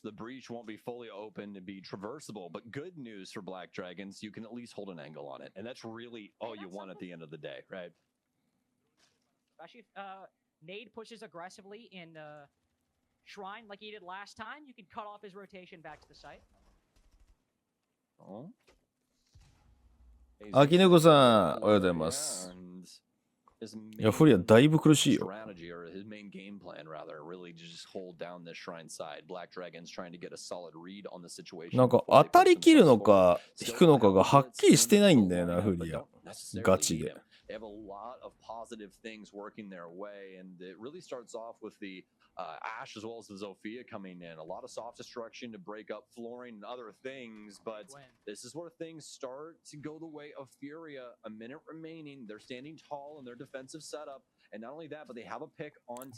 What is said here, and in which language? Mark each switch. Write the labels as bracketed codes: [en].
[en] The breach won't be fully open to be traversable, but good news for BlackDragons, you can at least hold an angle on it, and that's really all you want at the end of the day, right? Especially if Nade pushes aggressively in Shrine like he did last time, you can cut off his rotation back to the site. Oh. [ja] 秋猫さん、おはようございます。いや、フリアだいぶ苦しいよ。 [en] strategy or his main game plan rather really just hold down this shrine side. BlackDragons trying to get a solid read on the situation. [ja] なんか当たり切るのか引くのかがはっきりしてないんだよな、フリア。ガチで。 [en] They have a lot of positive things working their way, and it really starts off with the Ashe as well as the Zofia coming in. A lot of soft destruction to break up flooring and other things, but this is where things start to go the way of Furia. A minute remaining. They're standing tall in their defensive setup, and not only that, but they have a pick on.